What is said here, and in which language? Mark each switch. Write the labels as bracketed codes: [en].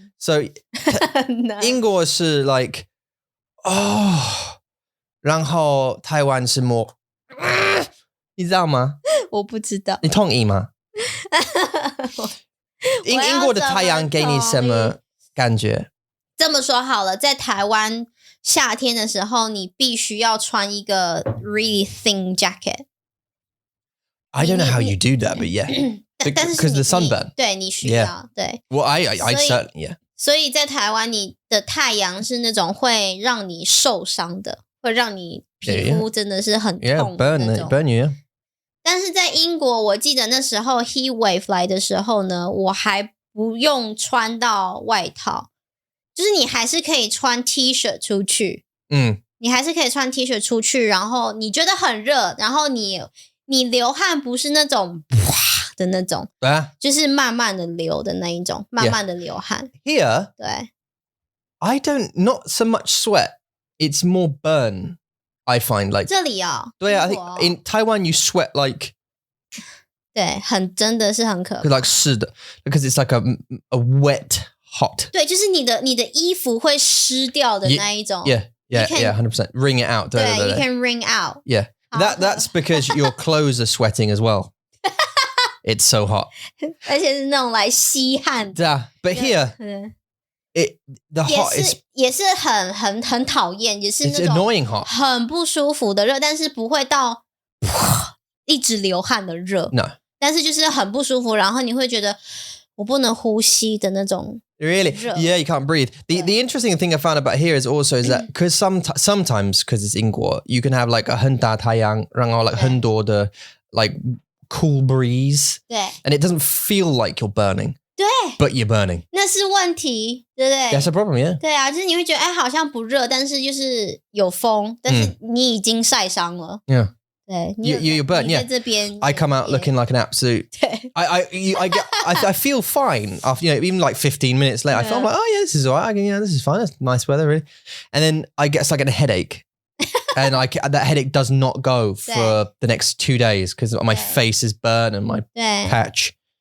[zh] So 英国是 like 然后台湾是 more 你知道吗？我不知道。你同意吗？英国的太阳给你什么感觉？这么说好了，在台湾夏天的时候，你必须要穿一个 [en] really thin jacket. I don't know how you do that, but yeah, because the sunburn. [zh] 对，你需要对。 [en] Well, I certainly yeah. [zh] 所以在台湾，你的太阳是那种会让你受伤的，会让你皮肤真的是很痛的那种。 [en] burn you. [zh] 但是在英国，我记得那时候 heat wave 来的时候呢，我还不用穿到外套，就是你还是可以穿 T 恤出去，你还是可以穿 T 恤出去，然后你觉得很热，然后你流汗不是那种啪的那种，就是慢慢的流的那一种，慢慢的流汗。 [en] Here, [zh] 对 [en] I don't not so much sweat. It's more burn. I find like [zh] 这里对啊 [en] I think in Taiwan you sweat like [zh] 对，真的是很可怕 [en] like [zh] 湿的 [en] because it's like a wet hot. [zh] 对，就是你的衣服会湿掉的那一种。 [en] Yeah, 100%. Wring it out. [zh] 对 [en] you can wring out. Yeah, that's because your clothes are sweating as well. It's so hot. [zh] 而且是那种来吸汗。对啊 [en] but here the hot is [zh] 也是很讨厌，也是那种 [en] annoying hot. [zh] 很不舒服的热，但是不会到一直流汗的热。 [en] No. [zh] 但是就是很不舒服，然后你会觉得我不能呼吸的那种。 [en] Really? Yeah, you can't breathe. The interesting thing I found about here is also that because sometimes because it's 英国 you can have like a [zh] 很大太阳，然后 [en] like [zh] 很多的 [en] like cool breeze. [zh] 对 [en] And it doesn't feel like you're burning. [zh] 对 [en] But you're burning. [zh] 那是问题，对不对？ [en] That's a problem, yeah. [zh] 对啊，就是你会觉得好像不热，但是就是有风，但是你已经晒伤了。 [en] Yeah. [zh] 对 [en] you're burnt, [zh] 你 [en] yeah. [zh] 在这边 [en] I come out looking like an absolute. [zh] 对 [en] I feel fine after even like 15 minutes later. I feel like, oh yeah, this is all right. This is fine. It's nice weather, really. And then I get a headache, and that headache does not go for the next 2 days because my face is burnt and my patch.